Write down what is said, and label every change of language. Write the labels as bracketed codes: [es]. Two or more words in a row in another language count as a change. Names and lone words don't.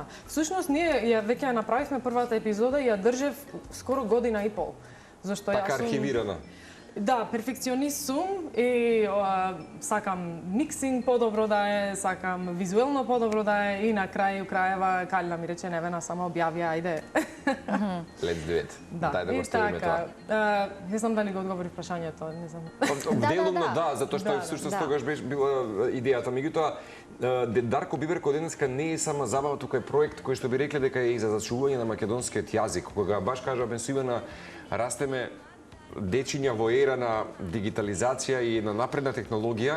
[mk] Всушност ние веќе ја направивме првата епизода и ја држев скоро година и пол. Зашто така архивирана. Да, перфекционист сум и сакам миксинг подобро да е, сакам визуелно подобро да е и на крајева Калина ми рече Невена само објави, ајде. [en] Let's do it. [mk] Дај да го ставиме тоа. Не знам дали го одговори прашањето, не знам. Делумно да, затоа што всушност тогаш беше била идејата. Меѓутоа, Дарко Биберко денеска не е само забава, тука е проект кој што би рекле дека е и за зачувување на македонскиот јазик. Кога баш кажа со Ивана, растеме дечиња во ера на дигитализација и на напредна технологија,